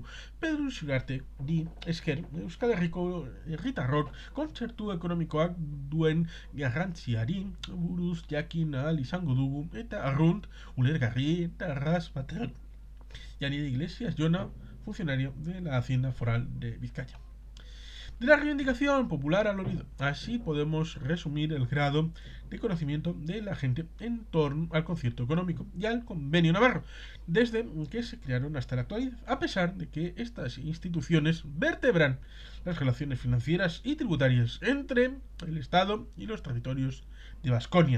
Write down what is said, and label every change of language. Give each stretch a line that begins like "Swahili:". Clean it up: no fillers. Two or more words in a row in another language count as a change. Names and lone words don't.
Basque: Pedro Uriarte di esker Euskal Herriko herritarrok kontzertu ekonomikoak duen garrantziari buruz jakin ahal izango dugu, eta arrunt ulergarri eta erraz batean.
Spanish: Yani de Iglesias Jona, funcionario de la Hacienda Foral de Vizcaya. De la reivindicación popular al olvido. Así podemos resumir el grado de conocimiento de la gente en torno al concierto económico y al convenio navarro, desde que se crearon hasta la actualidad, a pesar de que estas instituciones vertebran las relaciones financieras y tributarias entre el Estado y los territorios de Baskonia.